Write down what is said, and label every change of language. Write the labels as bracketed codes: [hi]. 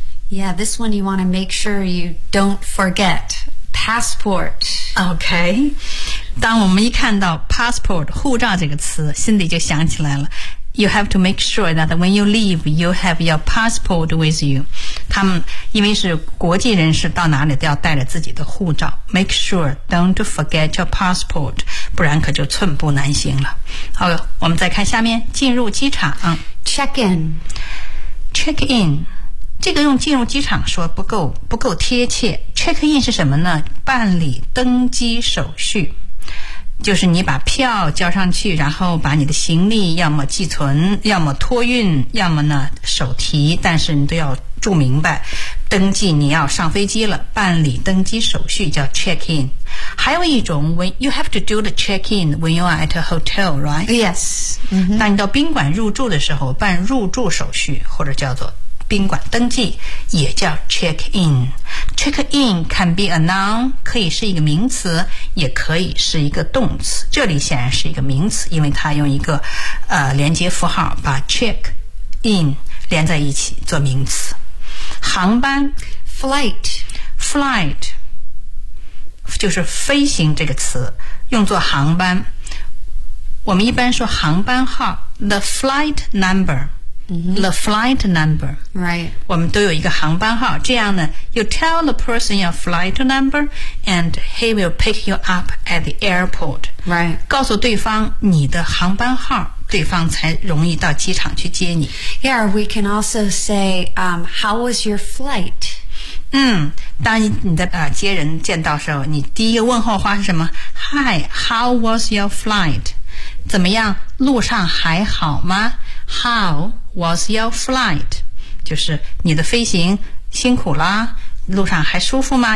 [en] Yeah, this one you want to make sure you don't forget. Passport. [zh] Okay. 当我们一看到 passport, 护照这个词心里就想起来了。 [en] You have to make sure that when you leave, you have your passport with you. [zh] 他们因为是国际人士到哪里都要带着自己的护照。 [en] Make sure don't forget your passport, [zh] 不然可就寸步难行了。好，我们再看下面进入机场。 [en] Check in. Check in. [zh] 这个用进入机场说不够贴切。 check in 是什么呢？办理登机手续，就是你把票交上去，然后把你的行李要么寄存，要么托运，要么呢手提，但是你都要注明白，登记你要上飞机了，办理登机手续叫 check in。还有一种 [en] when you have to do the check in when you are at a hotel, right? Yes. [zh] 当你到宾馆入住的时候，办入住手续或者叫做。宾馆登记也叫 check in. [en] Check in can be a noun, [zh] 可以是一个名词，也可以是一个动词。这里显然是一个名词，因为它用一个连接符号把 check in 连在一起做名词。航班 [en] flight, [zh] flight 就是飞行这个词，用作航班。我们一般说航班号 [en] the flight number. The flight number. Right. [zh] 我们都有一个航班号，这样呢 [en] you tell the person your flight number and he will pick you up at the airport. Right. [zh] 告诉对方你的航班号，对方才容易到机场去接你。 [en] Yeah, we can also say, how was your flight? [zh] 当你在接人见到时候，你第一个问候话是什么？ [en] Hi, how was your flight? [zh] 怎么样？路上还好吗？ [en] How was your flight? [zh] 就是你的飞行辛苦啦，路上还舒服吗？